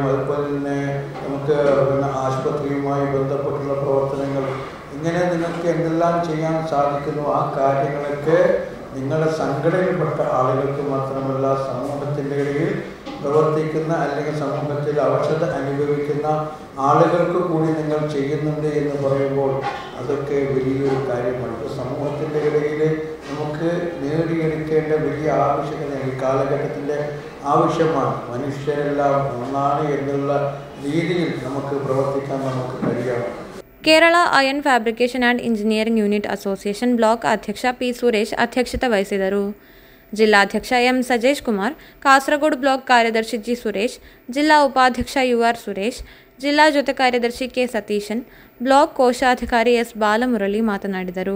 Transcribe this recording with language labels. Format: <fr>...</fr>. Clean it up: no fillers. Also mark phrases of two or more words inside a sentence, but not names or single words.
<ml>അതുപോലെ തന്നെ നമുക്ക് ആശുപത്രിയുമായി ബന്ധപ്പെട്ടുള്ള പ്രവർത്തനങ്ങൾ, ഇങ്ങനെ നിങ്ങൾക്ക് എന്തെല്ലാം ചെയ്യാൻ സാധിക്കുന്നു ആ കാര്യങ്ങളൊക്കെ നിങ്ങളുടെ സംഘടനയിൽപ്പെട്ട ആളുകൾക്ക് മാത്രമല്ല സമൂഹത്തിൻ്റെ ഇടയിൽ പ്രവർത്തിക്കുന്ന അല്ലെങ്കിൽ സമൂഹത്തിൽ അവശത അനുഭവിക്കുന്ന ആളുകൾക്ക് കൂടി നിങ്ങൾ ചെയ്യുന്നുണ്ട് എന്ന് പറയുമ്പോൾ അതൊക്കെ വലിയൊരു കാര്യമാണ്. സമൂഹത്തിൻ്റെ ഇടയിൽ നമുക്ക് നേടിയെടുക്കേണ്ട വലിയ ആവശ്യകത ഈ കാലഘട്ടത്തിൻ്റെ ആവശ്യമാണ്. മനുഷ്യരെല്ലാം ഒന്നാണ് എന്നുള്ള രീതിയിൽ നമുക്ക് പ്രവർത്തിക്കാൻ നമുക്ക് കഴിയണം.</ml> <kn>ಕೇರಳ ಐರನ್ ಫ್ಯಾಬ್ರಿಕೇಷನ್ ಆ್ಯಂಡ್ ಇಂಜಿನಿಯರಿಂಗ್ ಯೂನಿಟ್ ಅಸೋಸಿಯೇಷನ್ ಬ್ಲಾಕ್ ಅಧ್ಯಕ್ಷ ಪಿ. ಸುರೇಶ್ ಅಧ್ಯಕ್ಷತೆ ವಹಿಸಿದರು. ಜಿಲ್ಲಾಧ್ಯಕ್ಷ ಎಂ. ಸಜೇಶ್ ಕುಮಾರ್, ಕಾಸರಗೋಡು ಬ್ಲಾಕ್ ಕಾರ್ಯದರ್ಶಿ ಜಿ. ಸುರೇಶ್, ಜಿಲ್ಲಾ ಉಪಾಧ್ಯಕ್ಷ ಯು.ಆರ್. ಸುರೇಶ್, ಜಿಲ್ಲಾ ಜೊತೆ ಕಾರ್ಯದರ್ಶಿ ಕೆ. ಸತೀಶನ್, ಬ್ಲಾಕ್ ಕೋಶಾಧಿಕಾರಿ ಎಸ್. ಬಾಲಮುರಳಿ ಮಾತನಾಡಿದರು.</kn>